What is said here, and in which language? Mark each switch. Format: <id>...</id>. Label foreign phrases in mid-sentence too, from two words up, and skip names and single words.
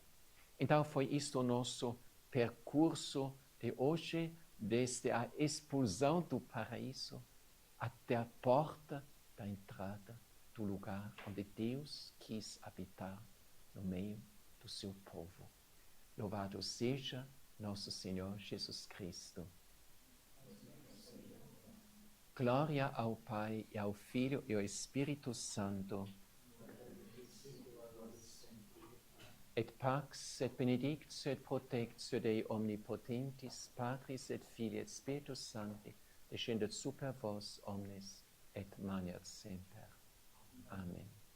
<pt>Então foi isto o nosso percurso de hoje, desde a expulsão do paraíso até a porta da entrada do lugar onde Deus quis habitar no meio do seu povo. Louvado seja nosso Senhor Jesus Cristo. Glória ao Pai, e ao Filho, e ao Espírito Santo.</pt> <la>Et pax, et benedictio, et protectio Dei omnipotentis, Patris et Filii et Spiritus Sancti, descendet super vos omnes, et manet semper. Amen.</la>